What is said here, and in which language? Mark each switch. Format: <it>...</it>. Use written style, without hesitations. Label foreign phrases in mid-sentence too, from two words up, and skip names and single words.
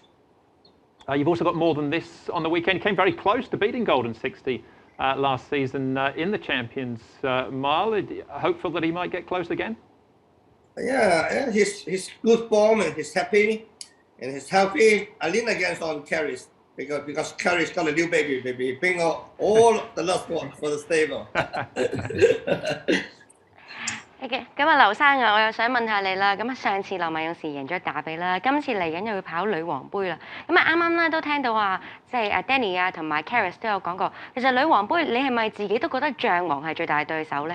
<en>You've also got more than this on the weekend. You came very close to beating Golden 60 last season in the Champions Mile. Hopeful that he might get close again? Yeah, he's good form and he's happy and he's healthy. I lean against on Carries because Carries got a new baby. Bring all the love for the stable.</en> <yue>OK， 咁啊，劉生啊，我又想問下你啦。咁啊，上次浪漫勇士贏咗打比啦，今次嚟緊又要跑女王杯啦。咁啊，啱啱咧都聽到話，即係阿 Danny 啊同埋 Carys 都有講過，其實女王杯你係咪自己都覺得象王係最大對手咧？</yue>